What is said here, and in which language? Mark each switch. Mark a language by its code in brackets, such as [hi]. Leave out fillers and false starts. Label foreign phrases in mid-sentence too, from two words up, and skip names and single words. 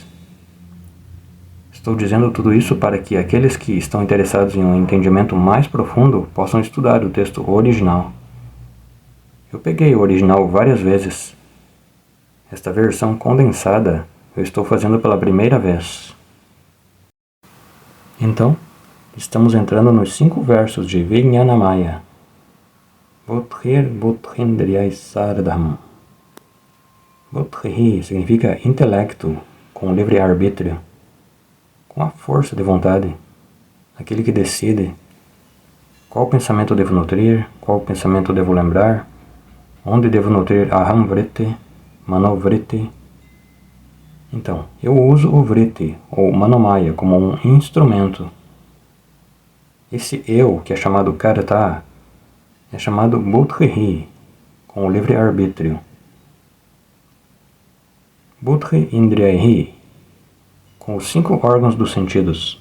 [pt] Estou dizendo tudo isso para que aqueles que estão interessados em um entendimento mais profundo possam estudar o texto original. Eu peguei o original várias vezes. Esta versão condensada eu estou fazendo pela primeira vez. Então, estamos entrando nos 5 versos de Vijnanamaya. [sa] Buddhendriyai sardham. [pt] Buddhi significa intelecto com livre-arbítrio, com a força de vontade, aquele que decide qual pensamento devo nutrir, qual pensamento devo lembrar, onde devo nutrir [sa] aham vritti, manovritti. [pt] Então, eu uso o vritti, ou manomaya, como um instrumento. Esse eu, que é chamado karta, é chamado buddhi, com o livre-arbítrio. [sa] Buddhi indriyaihi, [pt] com os 5 órgãos dos sentidos.